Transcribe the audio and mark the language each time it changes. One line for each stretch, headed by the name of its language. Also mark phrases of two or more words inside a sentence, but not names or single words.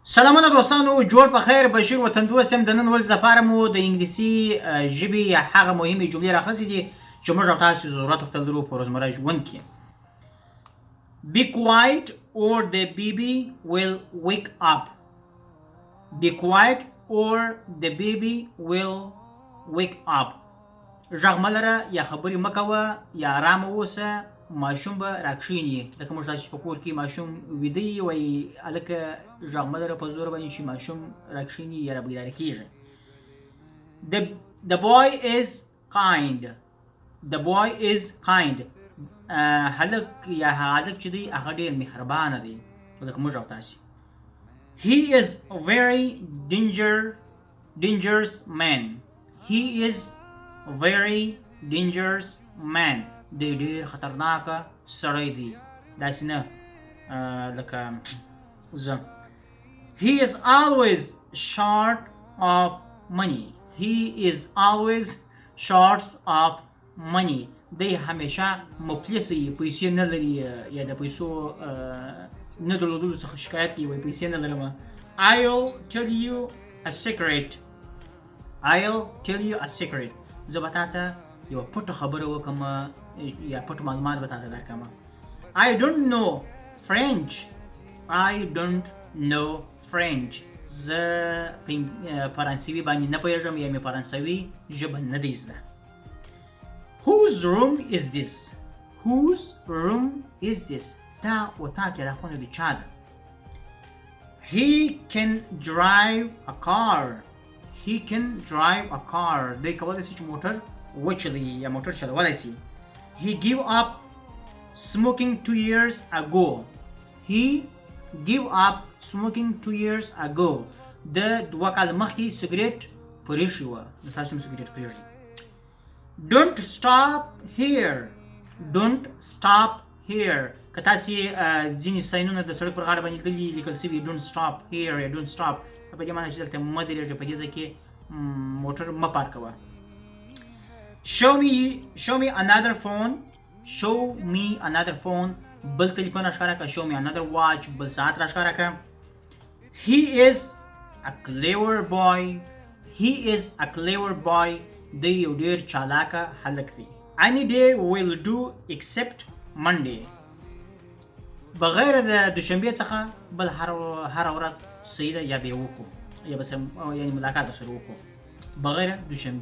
Pashto: سلامونه دوستانو، جوړ په خیر. بشیر وطندوست یم. د نن ورځې لپاره مو د انګلیسي ژبې هغه مهمې جملې راخیستې دي چې موږ او تاسو ضرورت ورته لرو په روزمره ژوند کې.
English: Be quiet or the baby will wake up. Be quiet or the baby will wake up.
Pashto: غږ مه لره، یا خبرې مه کوه، یا ارامه اوسه، ماشوم به راکښېني. لکه موږ تاسو چې په کور کې ماشوم ویده وي، وایي هلکه غږ مه لره، په زور باندې چې ماشوم راکښېني یا رابیداره کېږي.
English: The boy is kind. The boy is kind.
Pashto: هلک یا هلک چې دی هغه ډېر مهربانه دی، لکه موږ او تاسې.
English: He is a very dangerous man. He is a very dangerous man.
Pashto: دی ډېر خطرناکه سړی دی، داسې نه لکه زه.
English: He is always short of money. He is always short of money.
Pashto: دی همیشه مفلس وي، پیسې نه لري، یا د پیسو نه درلودلو څخه شکایت کوي، وایي پیسې نه لرم.
English: I'll tell you a secret. I'll tell you a secret.
Pashto: زه به تا ته یوه پټه خبره وکړم، یا پټ معلومات به تا ته درکړم.
English: I don't know French. I don't know French.
Pashto: زه فرانسوي باندې نه پوهېږم، یا مې فرانسوي ژبه نه دی زده.
English: Whose room is this? Whose room is this?
Pashto: دا اتاق یا دا خونه د چا ده؟
English: He can drive a car. He can drive a car.
Pashto: دی کولی شي چې موټر وچلوي یا موټر چلولی شي.
English: He gave up smoking 2 years ago. He gave up smoking 2 years ago.
Pashto: د 2 کال مخکې سګریټ پرېښی وه. نو تاسو هم سګریټ پرېږدئ.
English: Don't stop here. Don't stop here.
Pashto: که تاسې ځینې ساینونه د سړک پر غاړه باندې لیدلي لیکل شوي
English: don't stop here
Pashto: یا
English: don't stop،
Pashto: په دې معنی چې دلته مه درېږه، په دې ځای کې موټر مه پارکوه.
English: Show me another phone. Show me another phone.
Pashto: بل تلیفون راښکاره کړه.
English: Show me another watch.
Pashto: بل ساعت راښکاره کړه.
English: He is a clever boy. He is a clever boy.
Pashto: دی یو ډېر چالاکه هلک دی.
English: Any day will do except Monday.
Pashto: بغیر د دوشنبې څخه بل هره ورځ صحیح ده، یا به یې وکړو، یا به یعنې ملاقات به سره وکړو بغیر دوشنبې.